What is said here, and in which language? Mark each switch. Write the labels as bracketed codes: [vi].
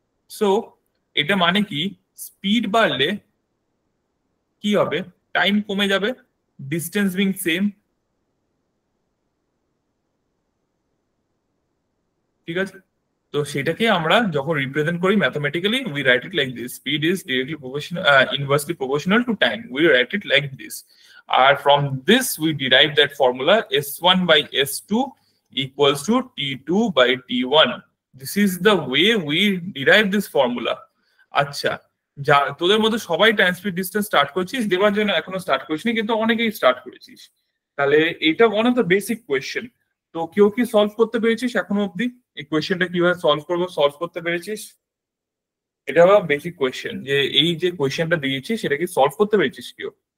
[bn] So এটা মানে কি, স্পিড বাড়লে কি হবে, টাইম কমে যাবে, [en] Distance being same. [bn] ঠিক আছে, তো সেটাকে আমরা যখন রিপ্রেজেন্ট করি [en] Mathematically, we write it like this: speed is directly proportional, inversely proportional to time, we write it like this. আর from this we derive that formula s1 by s2 equals to t2 by t1. This is the way we derive this formula. [bn] আচ্ছা, যা তোদের মধ্যে সবাই time speed distance start করছিস, দেবার জন্য এখনো start করিসনি, কিন্তু অনেকেই স্টার্ট করেছিস। তাহলে এটা [en] One of the basic question. [bn] তো কেউ কি সলভ করতে পেরেছিস এখনো অব্দি? এই কোয়েশ্চেনটা কিভাবে সলভ করবো, সলভ করতে পেরেছিস? এটা বেসিক কোয়েশ্চেন, যে এই যে কোয়েশ্চেনটা দিয়েছি সেটা কি সলভ করতে পেরেছিস কেউ?